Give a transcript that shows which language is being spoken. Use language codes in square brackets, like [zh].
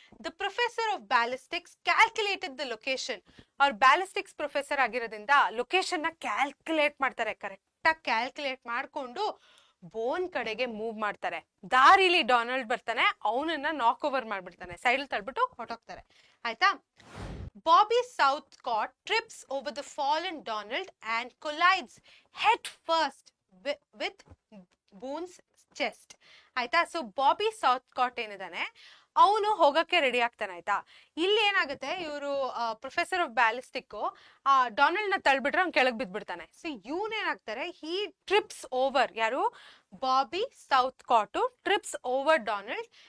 [en] The professor of ballistics calculated the location. [kn] ಅವ್ರು ಬ್ಯಾಲಿಸ್ಟಿಕ್ಸ್ professor ಆಗಿರೋದ್ರಿಂದ location ನ ಕ್ಯಾಲ್ಕುಲೇಟ್ ಮಾಡ್ತಾರೆ. ಕರೆಕ್ಟ್ ಆಗಿ ಕ್ಯಾಲ್ಕುಲೇಟ್ ಮಾಡ್ಕೊಂಡು ಬೋನ್ ಕಡೆಗೆ ಮೂವ್ ಮಾಡ್ತಾರೆ. ದಾರಿಲಿ ಡೊನಾಲ್ಡ್ ಬರ್ತಾನೆ, ಅವನನ್ನ ನಾಕ್ ಓವರ್ ಮಾಡ್ಬಿಡ್ತಾನೆ, ಸೈಡ್ ತಳ್ಬಿಟ್ಟು ಹೊಟ್ಟೋಗ್ತಾರೆ. ಆಯ್ತಾ? [en] Bobby Southcott trips over the fallen Donald and collides head first with Boone's chest. [kn] ಆಯ್ತಾ? ಸೊ ಬಾಬಿ ಸೌತ್ಕಾಟ್ ಏನಿದಾನೆ ಅವನು ಹೋಗಕ್ಕೆ ರೆಡಿ ಆಗ್ತಾನೆ. ಆಯ್ತಾ? ಇಲ್ಲಿ ಏನಾಗುತ್ತೆ, ಇವರು ಪ್ರೊಫೆಸರ್ ಆಫ್ ಬ್ಯಾಲಿಸ್ಟಿಕ್ ಡೊನಾಲ್ಡ್ ನ ತಳ್ಬಿಟ್ರೆ ಅವ್ನು ಕೆಳಗ್ ಬಿದ್ಬಿಡ್ತಾನೆ. [en] so [kn] ಏನಾಗ್ತಾರೆ, [en] he trips over, [kn] ಯಾರು [en] Bobby Southcott trips over Donald.